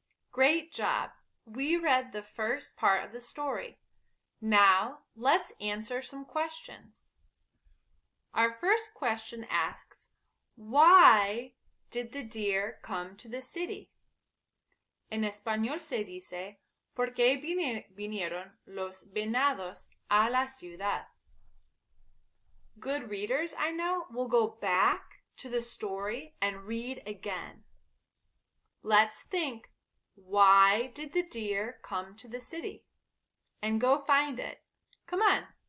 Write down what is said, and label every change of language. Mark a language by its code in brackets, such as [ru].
[en] Great job! We read the first part of the story. Now let's answer some questions. Our first question asks, why did the deer come to the city? [es] En español se dice, ¿por qué vinieron los venados a la ciudad? [en] Good readers, I know, will go back to the story and read again. Let's think, why did the deer come to the city? And go find it. Come on.